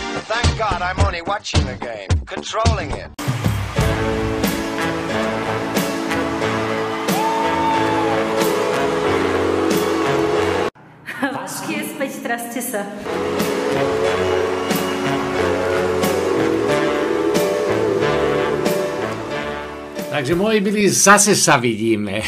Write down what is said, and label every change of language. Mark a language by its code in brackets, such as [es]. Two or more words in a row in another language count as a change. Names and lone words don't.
[en] Thank God I'm only watching the game, controlling it. [sk] Vašky je späť, traste sa. Takže moji milí, zase sa vidíme.